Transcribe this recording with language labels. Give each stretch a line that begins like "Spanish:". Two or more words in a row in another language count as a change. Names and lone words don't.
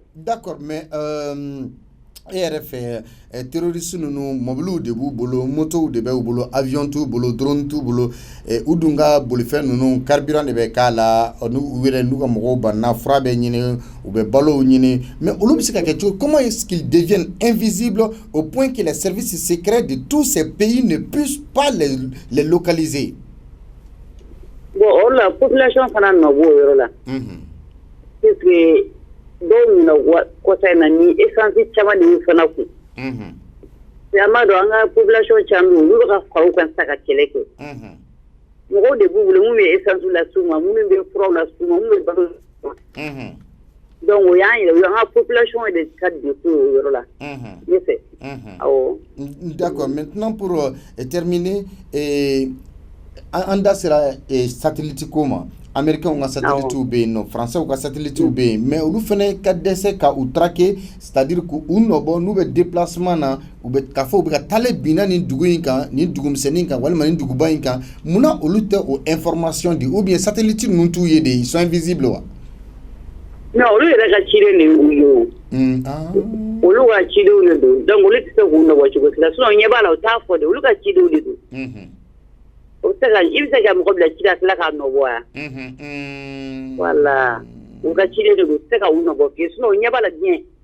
French: D'accord mais
Bambara: e yɛrɛ fɛ terroriste ninnu mobiliw de b'u bolo motow de b'u bolo avion t'u bolo drone t'u bolo u dun ka bolifɛn ninnu carburant de bɛ k'a la u yɛrɛ n'u ka mɔgɔw banna fura bɛ ɲini u bɛ balow ɲini mais olu bɛ se ka kɛ cogo
French: comment est-ce qu'ils deviennent invisibles au point que les services secrets de tous ces pays ne puissent pas les localiser.
Bambara: Bon o la population fana nɔ b'o yɔrɔ la puisque dɔw minɛ kɔsa in na ni essence caman de y'u fana kun mais an b'a dɔn an ka population caman olu bɛ ka fara u kan sa ka kɛlɛ kɛ mɔgɔw de b'u bolo mun bɛ essence las'u ma minnu bɛ furaw las'u ma minnu bɛ balo donc o y'an yɛrɛ an ka population de ka défaut o yɔrɔ la ne fɛ awɔ.
French: D'accord, maintenant pour terminer
Bambara: an da sera satellite ko ma américains ka satellite bɛ yen nɔ français ka satellite bɛ yen mais olu fana ka dɛsɛ ka u traquer
French: c'est-à-dire que
Bambara: u nɔbɔ n'u bɛ déplacement na u bɛ k'a fɔ u bɛ ka taale binna nin dugu in kan nin dugumisɛnnin kan walima nin duguba in kan munna olu tɛ o information di
French: ou bien
Bambara: satellite ninnu t'u ye de
French: ils sont invisibles
Bambara: wa. non olu yɛrɛ ka cilen de y'u ye o olu ka cidenw de don donc olu tɛ se k'u nɔbɔ cogo si la sinon ɲɛ b'a la u t'a fɔ de olu ka cidenw de don. O bɛ se ka i bɛ se ka mɔgɔ bila ci la tila k'a nɔbɔ wa. Voilà u ka cilen de don u tɛ se ka u nɔbɔ fiyewu sinon ɲɛ b'a la diɲɛ.